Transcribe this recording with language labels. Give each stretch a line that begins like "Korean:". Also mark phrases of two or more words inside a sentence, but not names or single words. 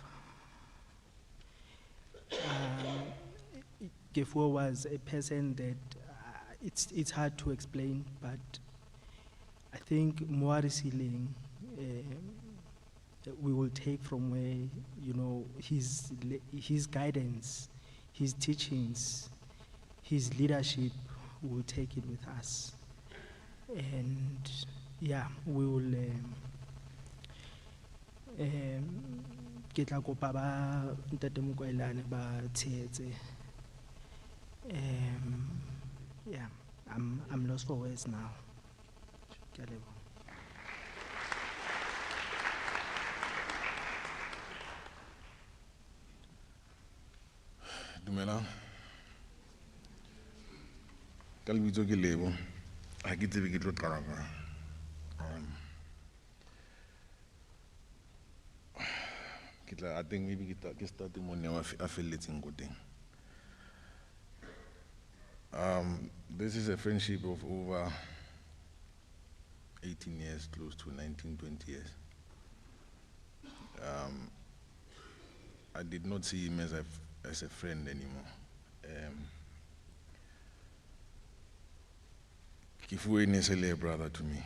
English: Kefuoe was a person that it's hard to explain, but I think more resilient we will take from where, you know, his guidance, his teachings, his leadership, will take it with us. And yeah, we will
Southern Sotho: ke tla kopa ba ntate Mokoailane ba tshetse.
English: Yeah, I'm lost for words now.
Southern Sotho: Ke a leboha. Dumelang. Ka lebitso ke Lebo. Ha ke tsebe ke tlo qala ka.
English: I think maybe
Southern Sotho: ke start mo ne a felletseng go teng.
English: This is a friendship of over 18 years, close to 19, 20 years. I did not see him as a friend anymore. Kefuoe is a brother to me.